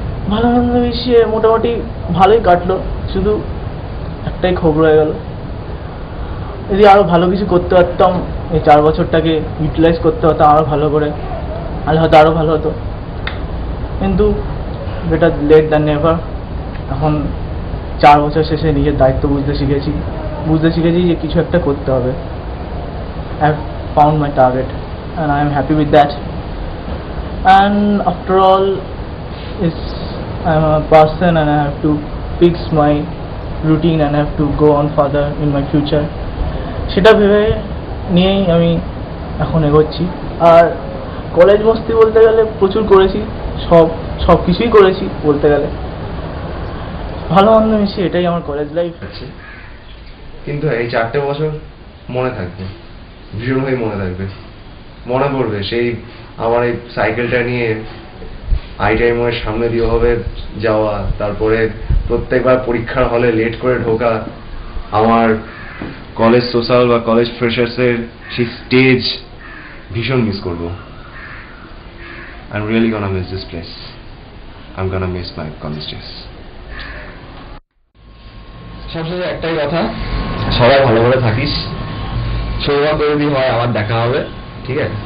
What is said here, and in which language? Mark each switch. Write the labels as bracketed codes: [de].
[bn] ভালো মন্দ মিশিয়ে মোটামুটি ভালোই কাটলো, শুধু একটাই খবর হয়ে গেল, যদি আরো ভালো কিছু করতে পারতাম, এই 4 বছরটাকে ইউটিলাইজ করতে পারতাম আরো ভালো করে, তাহলে হয়তো আরো ভালো হতো। কিন্তু [en] Better late than never. [bn] এখন 4 বছর শেষে নিজের দায়িত্ব বুঝতে শিখেছি যে কিছু একটা করতে হবে। [en] I have found my target and I am happy with that. And after all, I am a person and I have to fix my routine and I have to go on further in my future. [bn] সেটা ভেবে নিয়েই আমি এখন এগোচ্ছি। আর college মস্তি বলতে গেলে প্রচুর করেছি, সব কিছুই করেছি বলতে গেলে, ভালো মন্দ মিশিয়ে এটাই আমার কলেজ লাইফ আছে। কিন্তু এই 4টে বছর মনে থাকবে, ভীষণভাবে মনে থাকবে। মনে পড়বে সেই আমার এই সাইকেলটা নিয়ে আইটিআই মোড়ের সামনে দিয়ে হবে যাওয়া, তারপরে প্রত্যেকবার পরীক্ষার হলে লেট করে ঢোকা, আমার কলেজ সোশ্যাল বা কলেজ ফ্রেশার্সের সেই স্টেজ ভীষণ মিস করবো। [en] I'm really gonna miss this place. I'm gonna miss my college days. [bn] সবশেষে একটাই কথা, সবাই ভালো করে থাকিস, সৌভাগ্য যদি হয় আবার দেখা হবে, ঠিক আছে?